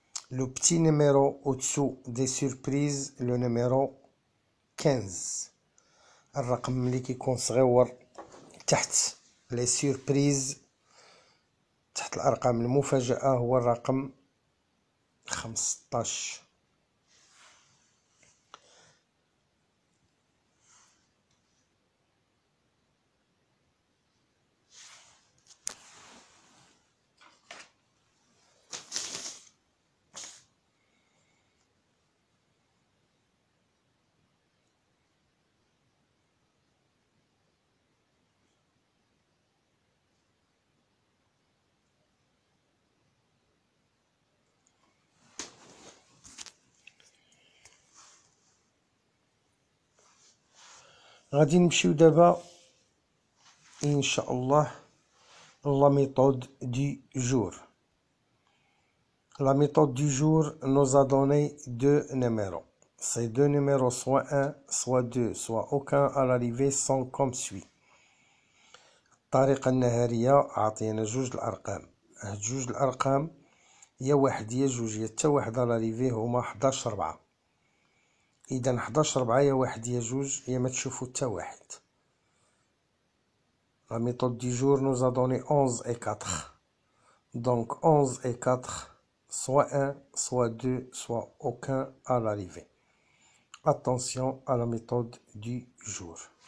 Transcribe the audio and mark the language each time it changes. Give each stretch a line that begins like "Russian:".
French: Le petit numéro au-dessous des surprises, le numéro 15.
Arabic: الرقم اللي كيكون صغيور تحت لي سيربريز، تحت الارقام المفاجئة، هو الرقم 15. غادي نمشيو دابا ان شاء الله la méthode du jour.
French: La méthode du jour nous a donné deux numéros. Ces deux numéros, soit 1, soit 2, soit aucun à l'arrivée, sont comme suit.
Arabic: الطريقة النهارية عطينا جوج الأرقام. هاد جوج الأرقام يا واحد يا جوج يا تا واحد على لاريفي هما 11/4. إذا 11/4 يا واحد يا جوج يا ما تشوفو تا واحد.
French: La méthode du jour nous a donné 11 et 4. Donc 11 et 4, soit 1, soit 2, soit aucun à l'arrivée. Attention à la méthode du jour.